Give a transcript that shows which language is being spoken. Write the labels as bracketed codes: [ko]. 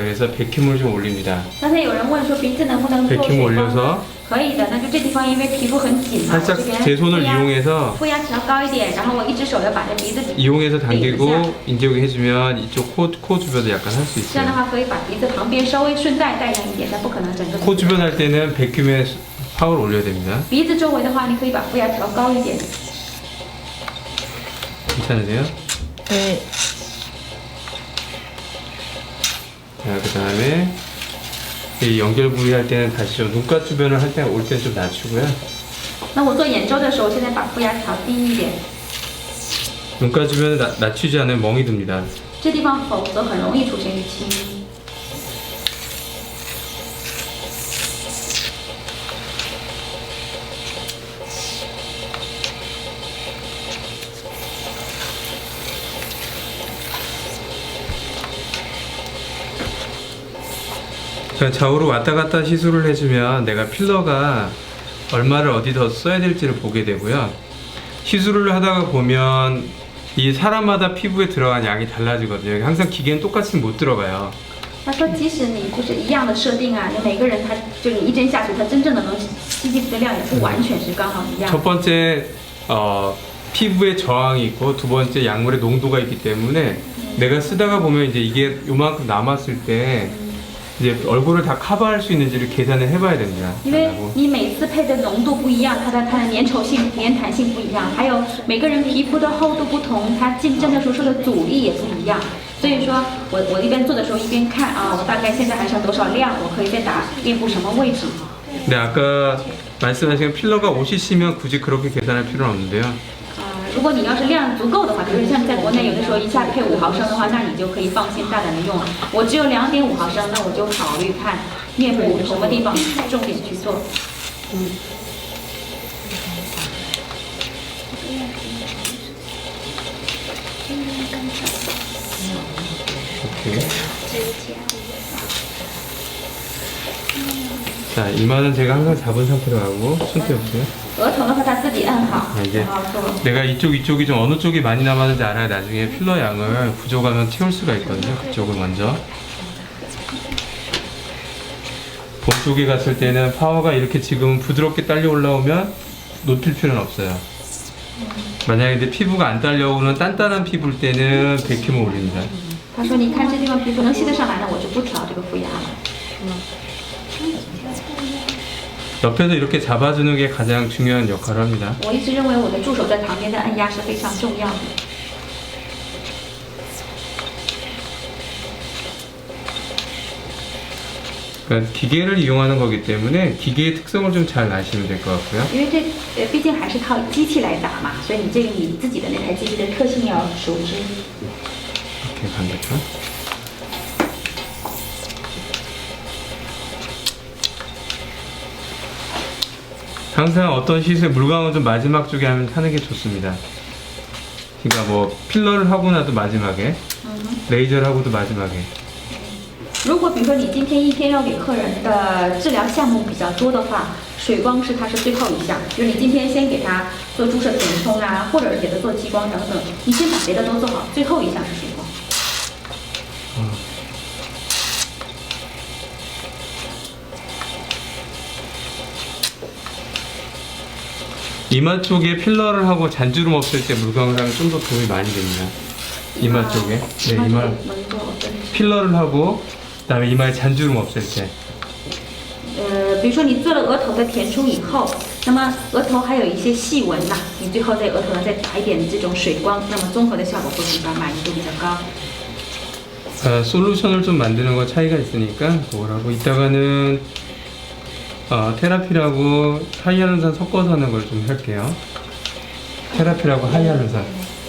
[ko] 그래서 베큐음을 좀 올립니다. [zh] 刚才有人问说鼻子能不能做 [ko] 베큐음 [zh] 水 [ko] 올려서 [zh] 光？可以的，那就这地方因为皮肤很紧嘛，我 [ko] 살짝 [zh] 这边 [ko] 제 손을 이용해서 [zh] 负压调高一点，然后我一只手要把这鼻子 [ko] 이용해서 당기고 이제 여기 해주면 이쪽 코 주변도 약간 할 수 [zh] 这样的 [ko] 있어요. [zh] 话可以把鼻子旁边稍微顺带带上一点，但不可能整个。 [ko] 코 주변 할 때는 베큐음의 파워를 올려야 됩니다. [zh] 鼻子周围的话，你可以把负压调高一点。 [ko] 괜찮으세요? 네. 자, 그 다음에 이 연결 부위 할 때는 다시 좀 눈가 주변을 할 때 올 때는 좀 낮추고요. [zh] 那我做眼周的时候，现在把负压调低一点， [ko] 눈가 주변을 낮추지 않으면 멍이 듭니다. [zh] 这地方否则很容易出现淤青。 [ko] 자, 좌우로 왔다 갔다 시술을 해주면 내가 필러가 얼마를 어디 더 써야 될지를 보게 되고요. 시술을 하다가 보면 이 사람마다 피부에 들어간 양이 달라지거든요. 항상 기계는 똑같이 못 들어가요. [zh] 他说，即使你就是一样的设定啊，你每个人他就你一针下去，他真正的能吸进去的量也不完全是刚好一样。 [ko] 첫 번째 피부에 저항이 있고 두 번째 약물의 농도가 있기 때문에 내가 쓰다가 보면 이제 이게 요만큼 남았을 때 이제 얼굴을 다 커버할 수 있는지를 계산을 해봐야 됩니다. [zh] 因为你每次配的浓度不一样，它的粘稠性、粘弹性不一样，还有每个人皮肤的厚度不同，它进针的时候受的阻力也不一样。所以说我一边做的时候一边看啊，我大概现在还剩多少量，我可以再打面部什么位置。 [ko] 네, 아까 말씀하신 필러가 5cc면 굳이 그렇게 계산할 필요는 없는데요. [zh] 如果你要是量足够的话，比如像在国内有的时候一下配5毫升的话，那你就可以放心大胆的用了。我只有2.5毫升，那我就考虑看面部什么地方重点去做。 [ko] 이렇게. 자, 이마는 제가 항상 잡은 상태로 하고 손 떼보세요. [zh] 额头的话他自己按好， [ko] 이게 [zh] 然后做。 [ko] 내가 이쪽이 좀 어느 쪽이 많이 남았는지 알아야 나중에 필러 양을 부족하면 채울 수가 있거든요. 그쪽을 먼저. 본 쪽에 갔을 때는 파워가 이렇게 지금 부드럽게 딸려 올라오면 놓칠 필요는 없어요. 만약에 내 피부가 안 딸려오는 단단한 피부일 때는 100킴을 올립니다. [zh] 他说你看这地方皮肤能吸得上来，那我就不调这个负压了。 [ko] 옆에서 이렇게 잡아주는 게 가장 중요한 역할을 합니다. [zh] 我一直认为我的助手在旁边的按压是非常重要的。 [ko] 그러니까 기계를 이용하는 거기 때문에 기계의 특성을 좀 잘 아시면 될 것 같고요. [zh] 因为这毕竟还是靠机器来打嘛，所以你这个你自己的那台机器的特性要熟知。 [ko] 이렇게 반대편. 항상 어떤 시술 물광은 좀 마지막 쪽에 하는 게 좋습니다. 그러니까 뭐 필러를 하고 나도 마지막에, 레이저를 하고도 마지막에. [zh] 如果比如说你今天一天要给客人的治疗项目比较多的话，水光是它是最后一项，就是你今天先给他做注射填充啊，或者是给他做激光等等，你先把别的都做好，最后一项是水光。 [ko] 이마 쪽에 필러를 하고 잔주름 없을 때 물광을 하면 좀 더 도움이 많이 됩니다. 이마 쪽에. 네, 이마 필러를 하고 그다음에 이마에 잔주름 없을 때. [zh] 比如说你做了额头的填充以后，那么额头还有一些细纹呐，你最后在额头上再打一点这种水光，那么综合的效果会比较满意度比较高。 [ko] 솔루션을 좀 만드는 거 차이가 있으니까 그걸 하고 이따가는 테라피라고 하이알루론산 섞어서 하는 걸 좀 할게요. 테라피라고 하이알루론산.